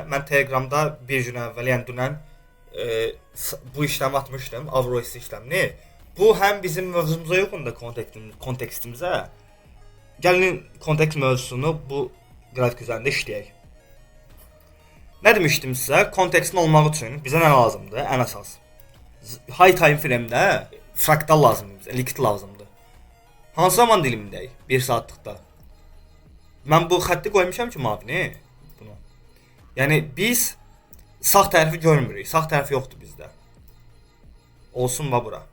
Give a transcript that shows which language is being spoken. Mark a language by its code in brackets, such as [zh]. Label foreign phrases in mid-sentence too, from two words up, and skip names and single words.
[az] Mən Telegramda bir gün əvvəl, yəni dünən bu işləmi atmışdım, Avroist işləmini. Bu həm bizim mövzumuza uyğundur kontekstimizə. Gəlin kontekst mövzusunu bu qrafik üzərində işləyək. Nə demişdim sizə? Kontekstin olmaq üçün bizə nə lazımdır? Ən əsas. [en] High time frame- [az] də fraktal lazımdır bizə, liquid lazımdır. Hansı zaman dilimindəyik? 1 saatlıqda. Mən bu xətti qoymuşam ki, mavini bunu. Yəni biz sağ tərəfi görmürük. Sağ tərəf yoxdur bizdə. Olsun va bura.